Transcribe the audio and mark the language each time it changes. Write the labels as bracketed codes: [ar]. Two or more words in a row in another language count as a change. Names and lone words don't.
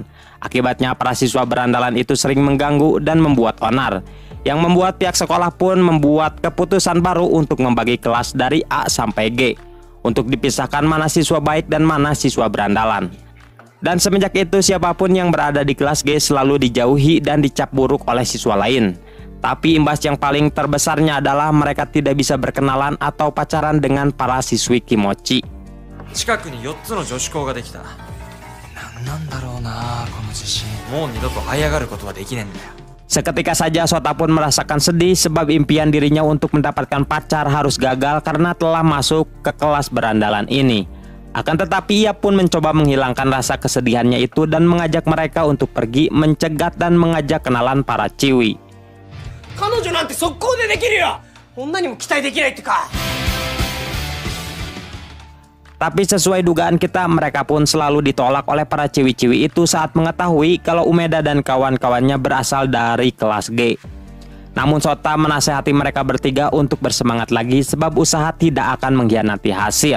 [id] Akibatnya para siswa berandalan itu sering mengganggu dan membuat onar, yang membuat pihak sekolah pun membuat keputusan baru untuk membagi kelas dari A sampai G, untuk dipisahkan mana siswa baik dan mana siswa berandalan. Dan semenjak itu siapapun yang berada di kelas G selalu dijauhi dan dicap buruk oleh siswa lain. Tapi imbas yang paling terbesarnya adalah mereka tidak bisa berkenalan atau pacaran dengan para siswi Kimochi. [ja] 近くに4つの女子校ができた。なんだろうなこの自信。もう二度と這い上がることはできねえんだよ。 [id] Seketika saja Sota pun merasakan sedih sebab impian dirinya untuk mendapatkan pacar harus gagal karena telah masuk ke kelas berandalan ini. Akan tetapi ia pun mencoba menghilangkan rasa kesedihannya itu dan mengajak mereka untuk pergi mencegat dan mengajak kenalan para ciwi. [ja] 彼女なんて速攻でできるよ。女にも期待できないってか。 [id] Tapi sesuai dugaan kita, mereka pun selalu ditolak oleh para ciwi-ciwi itu saat mengetahui kalau Umeda dan kawan-kawannya berasal dari kelas G. Namun Sota menasehati mereka bertiga untuk bersemangat lagi sebab usaha tidak akan mengkhianati hasil.